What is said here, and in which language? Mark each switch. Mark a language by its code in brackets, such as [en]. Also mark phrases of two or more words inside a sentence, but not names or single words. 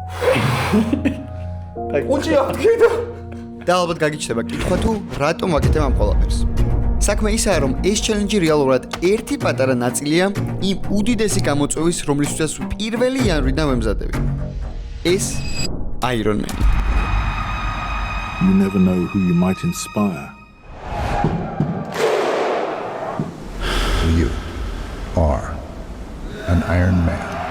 [ka] უჭი აღდგედა. და ალბათ გაგიჩნდება კითხვა თუ რატომ ვაკეთებ ამ ყველაფერს. საქმე ისაა რომ ეს ჩელენჯი რეალურად ერთი პატარა ნაწილია იმ უდიდესი გამოწვევის, რომლისთვისაც პირველი იანვრიდან ვემზადები. ეს Iron Man. [en] You never know who you might inspire. You are an Iron Man.